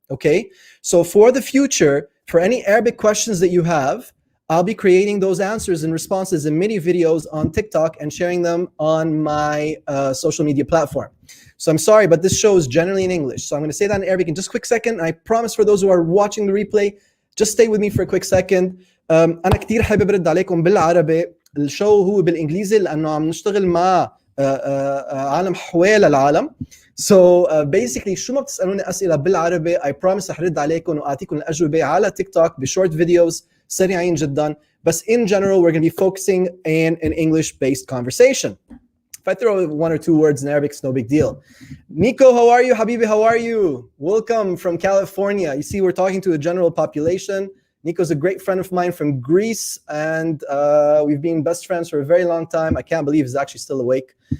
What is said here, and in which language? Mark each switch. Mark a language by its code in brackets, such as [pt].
[en] Okay, so for the future, for any Arabic questions that you have, I'll be creating those answers and responses in mini videos on TikTok and sharing them on my social media platform. So I'm sorry, but this show is generally in English. So I'm going to say that in Arabic in just a quick second. I promise for those who are watching the replay, just stay with me for a quick second. [ar] أنا كتير حابب أرد عليكم بالعربي. الشو هو بالإنجليزي لأنه عم نشتغل مع عالم حوالي العالم. [en] So basically [ar] شو ما بتسألوني أسئلة بالعربي [en] I promise [ar] رح رد عليكم وأعطيكم الأجوبة على تيك توك بشورت فيديوز سريعين جدا. [en] But in general we're going to be focusing in an English-based conversation. If I throw one or two words in Arabic, it's no big deal. Nico, how are you? Habibi, how are you? Welcome from California. You see, we're talking to a general population. Nico's a great friend of mine from Greece, and we've been best friends for a very long time. I can't believe he's actually still awake.